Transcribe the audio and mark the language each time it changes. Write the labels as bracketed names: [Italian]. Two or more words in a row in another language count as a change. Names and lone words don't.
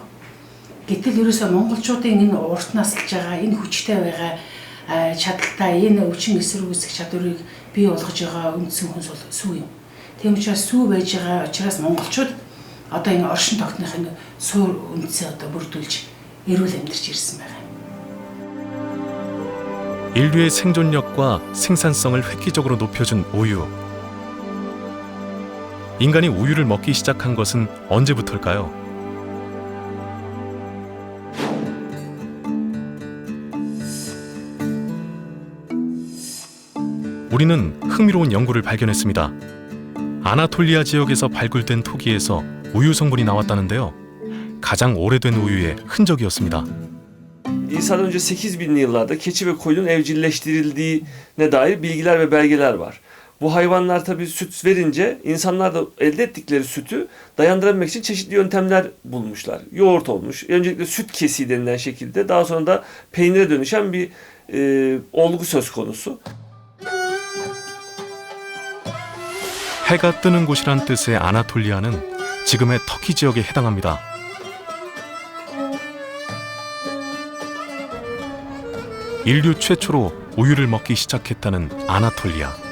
[Mongolian] Гэтэл ерөөсөө монголчуудын энэ урт наслж байгаа, энэ хүчтэй байгаа чадaltaй, энэ өвчин эсэргүүцэх чадварыг бий болгож байгаа үндсэн хүнс бол сүү юм. Тийм учраас сүү байж байгаа учраас монголчууд одоо энэ оршин тогтнохын суур үндсээ одоо бүрдүүлж эрүүл амьдарч ирсэн байна. [Korean] 인류의 생존력과 생산성을 획기적으로 높여준 우유. 인간이 우유를 먹기 시작한 것은 언제부터일까요? 우리는 흥미로운 연구를 발견했습니다. 아나톨리아 지역에서 발굴된 토기에서 우유 성분이 나왔다는데요. 가장 오래된 우유의 흔적이었습니다. [Turkish] İnsan önce 8000'li yıllarda keçi ve koyunun evcilleştirildiğine dair bilgiler ve belgeler var. Bu hayvanlar tabii süt verince insanlar da elde ettikleri sütü dayandırabilmek için çeşitli yöntemler bulmuşlar. Yoğurt olmuş. Öncelikle süt kesiği denilen şekilde, daha sonra da peynire dönüşen bir olgu söz konusu. [Korean] 해가 뜨는 곳이란 뜻의 아나톨리아는 지금의 터키 지역에 해당합니다. 인류 최초로 우유를 먹기 시작했다는 아나톨리아.